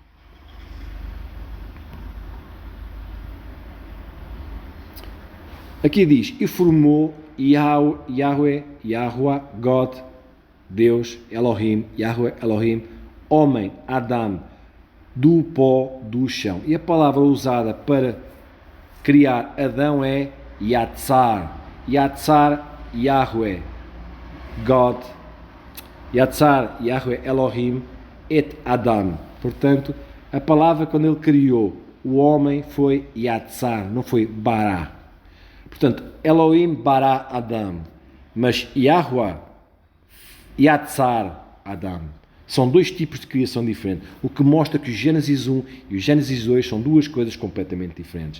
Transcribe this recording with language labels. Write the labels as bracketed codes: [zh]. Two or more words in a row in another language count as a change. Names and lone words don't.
[pt] Aqui diz, e formou Yahweh, God, Deus, Elohim, Yahweh, Elohim, homem, Adam, do pó do chão. E a palavra usada para criar Adão é Yatzar. [he] יצר, יהוה, God, יצר, יהוה, אלהים, את אדם. [pt] Portanto, a palavra quando ele criou o homem foi Yatzar, não foi Bará. Portanto, [he] אלהים ברא אדם, [pt] mas [he] יהוה, יצר אדם. [pt] São dois tipos de criação diferentes, o que mostra que o Gênesis 1 e o Gênesis 2 são duas coisas completamente diferentes.